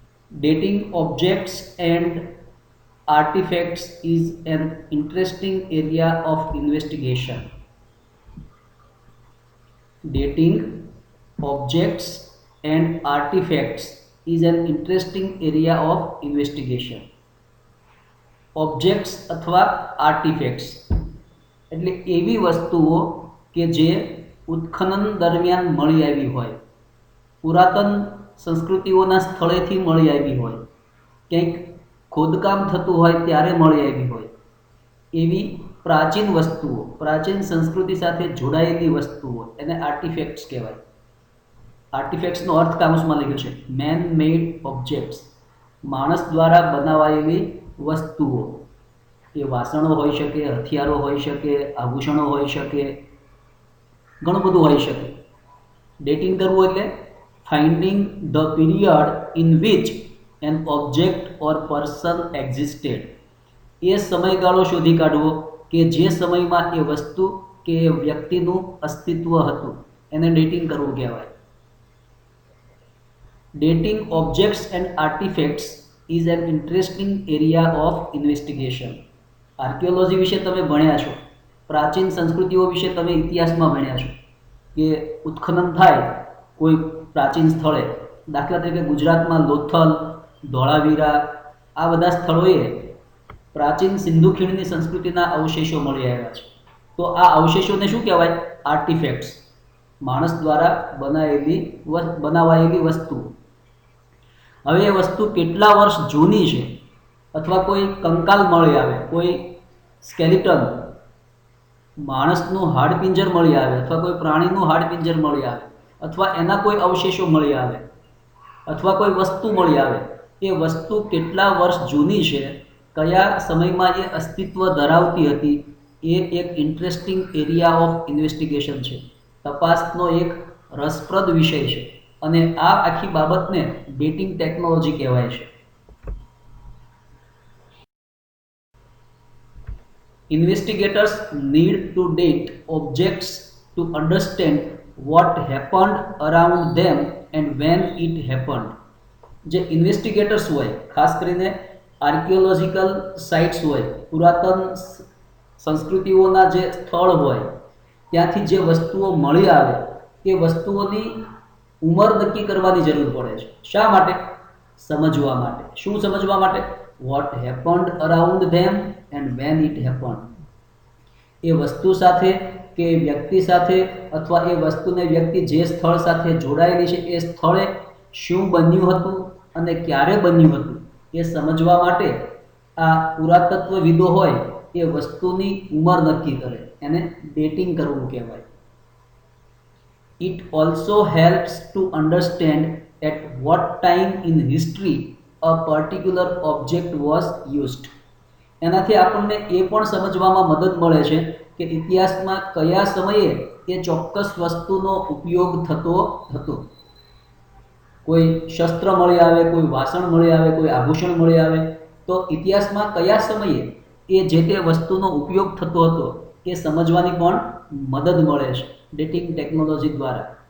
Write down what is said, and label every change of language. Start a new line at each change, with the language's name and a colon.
English: Dating objects and artifacts is an interesting area of investigation. Dating objects and artifacts is an interesting area of investigation.
Gujarati: Objects અથવા artefacts એટલે એવી વસ્તુઓ કે જે ઉત્ખનન દરમિયાન મળી આવી હોય, પુરાતન સંસ્કૃતિઓના સ્થળેથી મળી આવી હોય, કંઈક ખોદકામ થતું હોય ત્યારે મળી આવી હોય, એવી પ્રાચીન વસ્તુઓ, પ્રાચીન સંસ્કૃતિ સાથે જોડાયેલી વસ્તુઓ એને આર્ટિફેક્ટ્સ કહેવાય. આર્ટિફેક્ટ્સનો અર્થ કાઉન્સમાં લખ્યો છે
English: man made objects,
Gujarati: માણસ દ્વારા બનાવાયેલી વસ્તુઓ. એ વાસણો હોઈ શકે, હથિયારો હોઈ શકે, આભૂષણો હોઈ શકે, ઘણું બધું હોઈ શકે. ડેટિંગ કરવું એટલે
English: Finding the period in which an object or person existed.
Gujarati: એ સમયગાળો શોધી કાઢવો કે જે સમયમાં એ વસ્તુ કે એ વ્યક્તિનું અસ્તિત્વ હતું, એને ડેટિંગ કરવું કહેવાય.
English: Dating objects and artifacts is an interesting area of investigation.
Gujarati: Archaeology વિશે તમે ભણ્યા છો, પ્રાચીન સંસ્કૃતિઓ વિશે તમે ઇતિહાસમાં ભણ્યા છો કે ઉત્ખનન થાય કોઈ પ્રાચીન સ્થળે, દાખલા તરીકે ગુજરાતમાં લોથલ, ધોળાવીરા, આ બધા સ્થળોએ પ્રાચીન સિંધુ ખીણની સંસ્કૃતિના અવશેષો મળી આવ્યા છે. તો આ અવશેષોને શું કહેવાય? આર્ટિફેક્ટ્સ, માણસ દ્વારા બનાવાયેલી વસ્તુ. હવે એ વસ્તુ કેટલા વર્ષ જૂની છે, અથવા કોઈ કંકાલ મળી આવે, કોઈ સ્કેલિટન, માણસનું હાડપિંજર મળી આવે, અથવા કોઈ પ્રાણીનું હાડપિંજર મળી આવે, અથવા એના કોઈ અવશેષો મળી આવે, અથવા કોઈ વસ્તુ મળી આવે, એ વસ્તુ કેટલા વર્ષ જૂની છે, કયા સમયમાં એ અસ્તિત્વ ધરાવતી હતી, એ એક
English: interesting area of investigation
Gujarati: છે, તપાસનો એક રસપ્રદ વિષય છે. અને આ આખી બાબતને ડેટિંગ ટેકનોલોજી કહેવાય છે.
English: Investigators need to date objects to understand what happened around them and when it happened.
Gujarati: જે ઇન્વેસ્ટિગેટર્સ હોય, ખાસ કરીને આર્કિયોલોજીકલ સાઇટ્સ હોય, પુરાતન સંસ્કૃતિઓના જે સ્થળ હોય, ત્યાંથી જે વસ્તુઓ મળી આવે એ વસ્તુઓની ઉંમર નક્કી કરવાની જરૂર પડે છે. શા માટે? સમજવા માટે. શું સમજવા માટે?
English: What happened around them and when it happened.
Gujarati: એ વસ્તુ સાથે કે વ્યક્તિ સાથે, અથવા એ વસ્તુને વ્યક્તિ જે સ્થળ સાથે જોડાયેલી છે એ સ્થળે શું બન્યું હતું અને ક્યારે બન્યું હતું, એ સમજવા માટે આ પુરાતત્વવિદો હોય એ વસ્તુની ઉંમર નક્કી કરે, એને ડેટિંગ કરવું કહેવાય.
English: It also helps to understand at what time in history a particular object was used.
Gujarati: એનાથી આપણને એ પણ સમજવામાં મદદ મળે છે કે ઇતિહાસમાં કયા સમયે એ ચોક્કસ વસ્તુનો ઉપયોગ થતો હતો. કોઈ શસ્ત્ર મળી આવે, કોઈ વાસણ મળી આવે, કોઈ આભૂષણ મળી આવે, તો ઇતિહાસમાં કયા સમયે એ જે તે વસ્તુનો ઉપયોગ થતો હતો એ સમજવાની પણ મદદ મળે છે ડેટિંગ ટેકનોલોજી દ્વારા.